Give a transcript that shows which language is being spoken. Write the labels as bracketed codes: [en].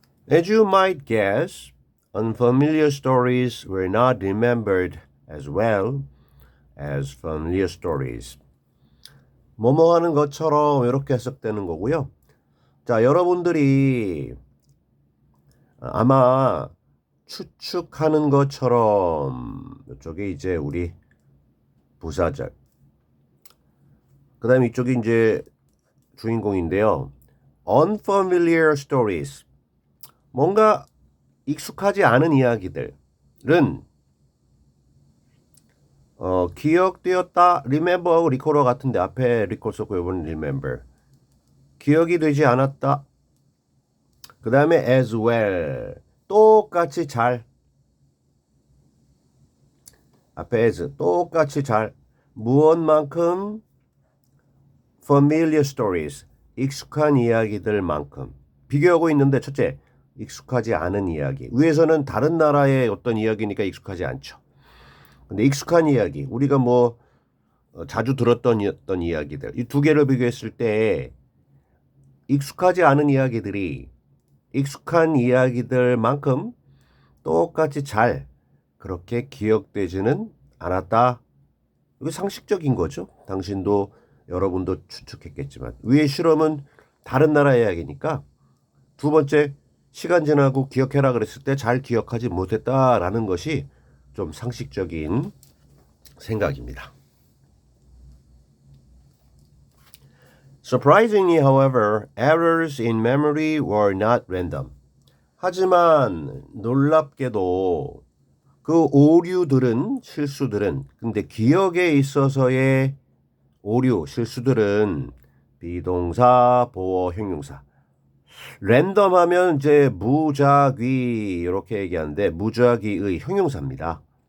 [en] As you might guess, unfamiliar stories were not remembered as well as familiar stories. [ko] 뭐뭐 하는 것처럼 이렇게 해석되는 거고요. 자, 여러분들이 아마 추측하는 것처럼 이쪽에 이제 우리 부사절 그 다음에 이쪽이 이제 주인공인데요. [en] unfamiliar stories. [ko] 뭔가 익숙하지 않은 이야기들은 기억되었다. remember하고 recall과 같은데 앞에 recall 썼고 이번엔 remember. 기억이 되지 않았다. 그 다음에 [en] as well. [ko] 똑같이 잘. 앞에 as 똑같이 잘. 무엇만큼 [en] familiar stories. [ko] 익숙한 이야기들만큼. 비교하고 있는데 첫째, 익숙하지 않은 이야기. 위에서는 다른 나라의 어떤 이야기니까 익숙하지 않죠. 근데 익숙한 이야기, 우리가 뭐 자주 들었던 어떤 이야기들, 이 두 개를 비교했을 때 익숙하지 않은 이야기들이 익숙한 이야기들만큼 똑같이 잘 그렇게 기억되지는 않았다. 이게 상식적인 거죠. 당신도 여러분도 추측했겠지만 위의 실험은 다른 나라 이야기니까 두 번째 시간 지나고 기억해라 그랬을 때 잘 기억하지 못했다라는 것이 좀 상식적인 생각입니다. [en] Surprisingly, however, errors in memory were not random. [ko] 하지만 놀랍게도 그 오류들은 실수들은 근데 기억에 있어서의 오류 실수들은 비동사 보어 형용사 랜덤하면 이제 무작위 이렇게 얘기하는데 무작위의 형용사입니다.